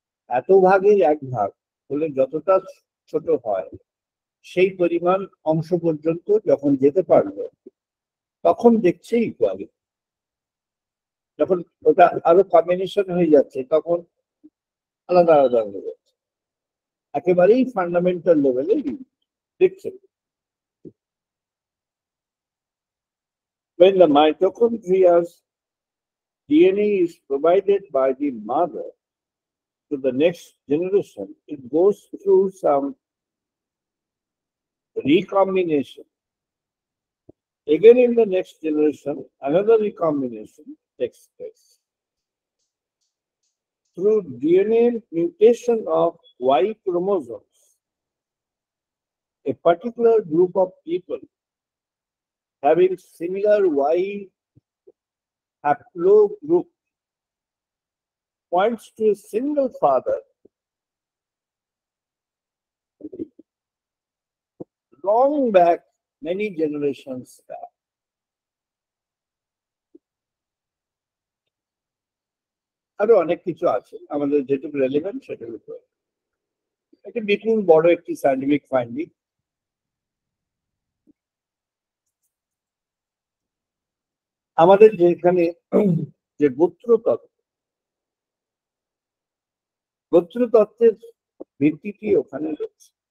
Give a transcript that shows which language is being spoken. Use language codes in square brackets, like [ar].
[bn] এত ভাগের 1 ভাগ হলে যতটা ছোট হয়, সেই পরিমাণ অংশ পর্যন্ত যখন যেতে পারলো, তখন দেখছে ইকুয়ালি। যখন ওটা আরো কম্বিনেশন হয়ে যাচ্ছে, তখন আলাদা আলাদা হয়ে যাচ্ছে, একেবারেই ফান্ডামেন্টাল লেভেলে দেখছে। [en] When the mitochondria's DNA is provided by the mother to the next generation, it goes through some recombination. Again, in the next generation, another recombination takes place. Through DNA mutation of Y chromosomes, a particular group of people having similar Y haplogroup points to a single father long back, many generations back. [bn] আরো অনেক কিছু আছে, আমাদের যেটুকু relevant সেটার উপর। এটা বিপুল বড় একটি সায়েন্টিফিক ফাইন্ডিং। আমাদের যেখানে যে গোত্রতত্ত্বের ভিত্তিটি ওখানে রয়েছে।